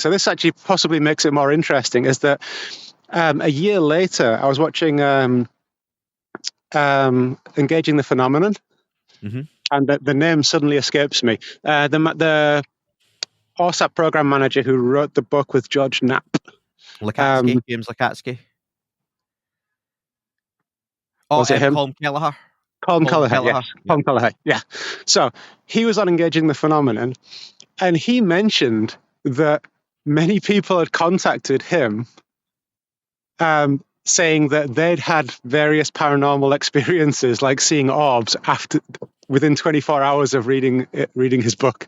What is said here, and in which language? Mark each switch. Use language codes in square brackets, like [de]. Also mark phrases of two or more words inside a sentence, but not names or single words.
[en] So this actually possibly makes it more interesting. Is that a year later, I was watching Engaging the Phenomenon, and the name suddenly escapes me. The ORSAP program manager who wrote the book with George Knapp, James Lukatsky. Oh, was it him? Colm Kelleher. Colm Kelleher, yes. Colm Kelleher, yeah. So he was on Engaging the Phenomenon, and he mentioned that many people had contacted him saying that they'd had various paranormal experiences, like seeing orbs within 24 hours of reading his book.